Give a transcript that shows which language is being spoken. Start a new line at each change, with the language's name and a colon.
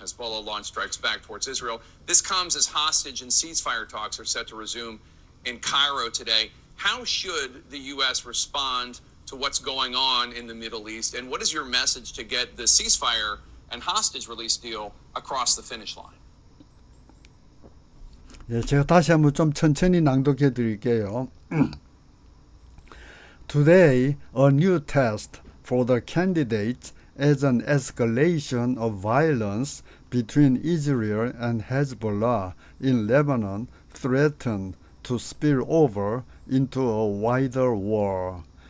English: Hezbollah launched strikes back towards Israel. This comes as hostage and ceasefire talks are set to resume in Cairo today. How should the U.S. respond to what's going on in the Middle East? And what is your message to get the ceasefire and hostage release deal across the finish line?
Korean: 예, 제가 다시 한번 좀 천천히 낭독해 드릴게요.
English: Today, a new test for the candidates as an escalation of violence between Israel and Hezbollah in Lebanon threatened to spill over into a wider war.